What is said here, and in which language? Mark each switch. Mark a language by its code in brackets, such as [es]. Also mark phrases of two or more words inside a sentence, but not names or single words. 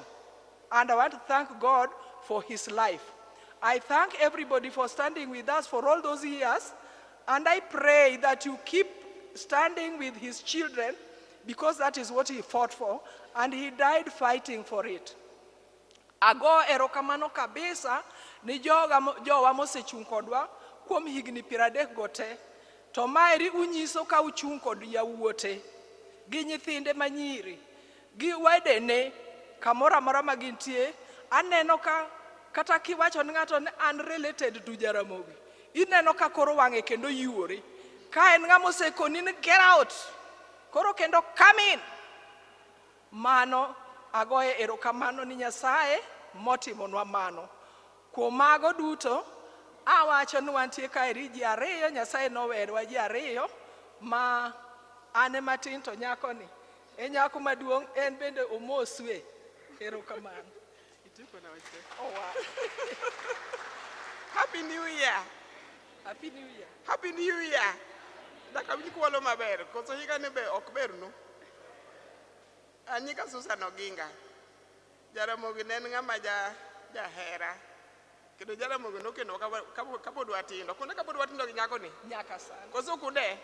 [en] And I want to thank God for his life. I thank everybody for standing with us for all those years. And I pray that you keep standing with his children because that is what he fought for. And he died fighting for it. [luo] Ago erokamano kabisa ni jowa mosechung kodwa kuom higni 30 gote. To maeri unyiso ka uchung kod yawuote. Gi nyithinde manyiri, gi wedene, kamoro amora ma gintie, aneno ka kata kiwacho ni ng'ato ni [en] unrelated to [luo] Jaramogi. Ineno ka koro wang'e kendo yuore. Ka en ng'ama osekoni ni [en] get out, [luo] koro kendo [en] come in. [luo] Mano agoye erokamano ni Nyasaye motimonwa mano. Kuom mago duto, awacho ni wantie kaeri ji ariyo, Nyasaye nowerowa ji ariyo, ma ane matin to nyako ni. E nyako maduong' en bende omoswe. Erokamano. [en] Oh, wow. Happy New Year. Happy New Year. Happy New Year. [luo] Daka wini kuwalo maber. Koso higa ni be okber no. Anyika Susan Oginga. Jaramogi nen ng'ama jahera. Kendo Jaramogi nokendo kapod watindo. Kuonde kapod watindo gi nyako ni. Nyaka sana. Koso kude.